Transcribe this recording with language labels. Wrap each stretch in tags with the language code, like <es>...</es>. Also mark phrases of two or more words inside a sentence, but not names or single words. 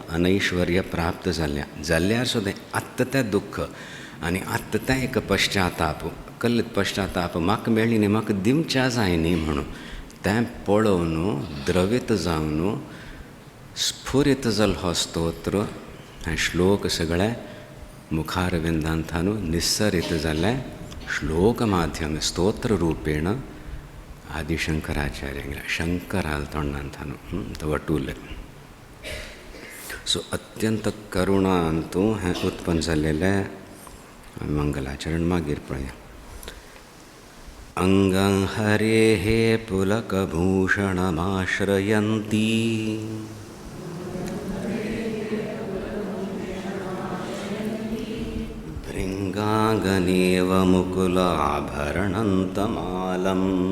<kok>अनैश्वर्य प्राप्त जाल्यार सुद्दां आत्ता तें दुख्ख आनी आत्ता तें एक पश्चाताप कल्लीत पश्चाताप म्हाका मेळ्ळी न्ही म्हाका दिवच्या जाय न्ही म्हणून तें पळोवन द्रवीत जावन स्फुरीत जालो हो स्तोत्र हे श्लोक सगळे मुखारविंदांतल्यान निस्सरीत जाले श्लोक माध्यम स्तोत्र रूपेण आदिशंकराचार्य शंकराल तोंडांतल्यान तो वटुले सो अत्यंत करुणांतू हें उत्पन्न जाल्लेलें मंगलाचरण मागीर पळया.</kok> <sa>अंगं हरेः पुलकभूषणमाश्रयन्ती भृङ्गाङ्गनेव मुकुलाभरणन्तमालम्</sa>